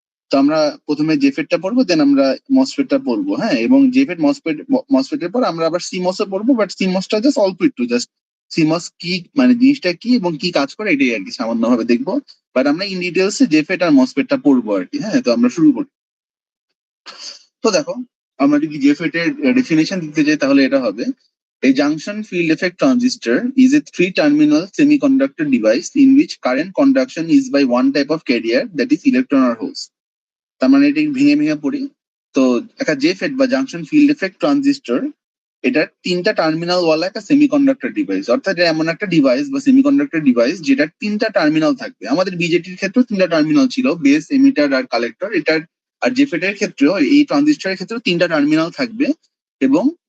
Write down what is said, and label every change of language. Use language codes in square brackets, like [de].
[bn] তো আমরা প্রথমে জেফেটটা পড়বো, দেন আমরা মসফেটটা পড়বো, হ্যাঁ। এবং জেফেট মসফেটের পর আমরা আবার সিমসও পড়বো, বাট সিমসটা জাস্ট অল্প একটু, জাস্ট সিমস কি মানে জিনিসটা কি এবং কি কাজ করে এটাই আর কি সামান্য ভাবে দেখবো। বাট আমরা ইন ডিটেলস জেফেট আর মসফেটটা পড়বো আর কি, হ্যাঁ। তো আমরা শুরু করি। তো দেখো, আমরা যদি জেফেট এর ডেফিনেশন দিতে যাই তাহলে এটা হবে: [en] A junction field effect transistor is a three-terminal semiconductor device in which current conduction is by one type of carrier, that is electron or holes. [bn] তার মানে এটি ভেঙে ভেঙে পড়ি। তো একটা জেফেট বা জাংশন ফিল্ড এফেক্ট ট্রানজিস্টর, এটা তিনটা টার্মিনাল ওয়ালা একটা সেমিকন্ডাক্টর ডিভাইস, অর্থাৎ এটা এমন একটা ডিভাইস বা সেমিকন্ডাক্টর ডিভাইস যেটা তিনটা টার্মিনাল থাকবে। আমাদের বিজেটির ক্ষেত্রেও তিনটা টার্মিনাল ছিল, বেস, এমিটার আর কালেক্টর। এটার আর জেফেটের ক্ষেত্রেও, এই ট্রানজিস্টরের ক্ষেত্রেও তিনটা টার্মিনাল থাকবে। এবং